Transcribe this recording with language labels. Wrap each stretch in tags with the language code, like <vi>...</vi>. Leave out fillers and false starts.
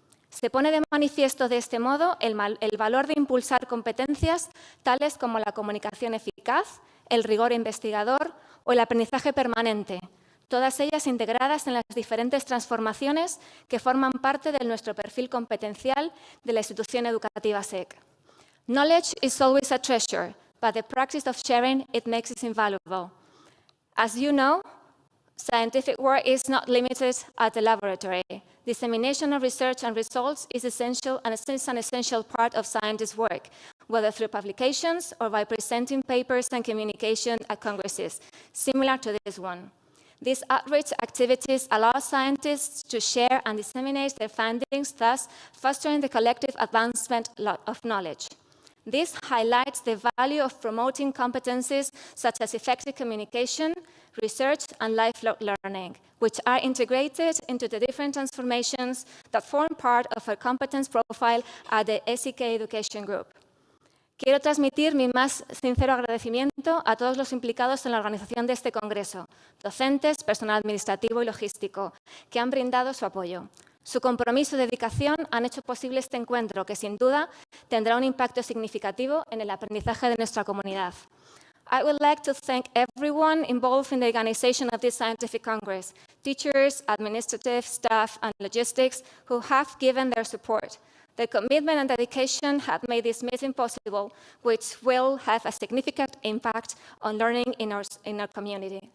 <es>Se pone de manifiesto de este modo el valor de impulsar competencias tales como la comunicación eficaz, el rigor investigador o el aprendizaje permanente, todas ellas integradas en las diferentes transformaciones que forman parte de nuestro perfil competencial de la institución educativa SEK.</es> <en>Knowledge is always a treasure, but the practice of sharing it makes it invaluable. As you know, scientific work is not limited at the laboratory. Dissemination of research and results is essential and is an essential part of scientists' work, whether through publications or by presenting papers and communication at congresses, similar to this one. These outreach activities allow scientists to share and disseminate their findings, thus fostering the collective advancement of knowledge. This highlights the value of promoting competencies such as effective communication, research, and lifelong learning, which are integrated into the different transformations that form part of our competence profile at the SEK Education Group.</en> <es>Quiero transmitir mi más sincero agradecimiento a todos los implicados en la organización de este congreso, docentes, personal administrativo y logístico, que han brindado su apoyo. Su compromiso y dedicación han hecho posible este encuentro, que sin duda tendrá un impacto significativo en el aprendizaje de nuestra comunidad.</es> <en>I would like to thank everyone involved in the organization of this scientific congress, teachers, administrative staff, and logistics, who have given their support. Their commitment and dedication have made this meeting possible, which will have a significant impact on learning in our community.</en>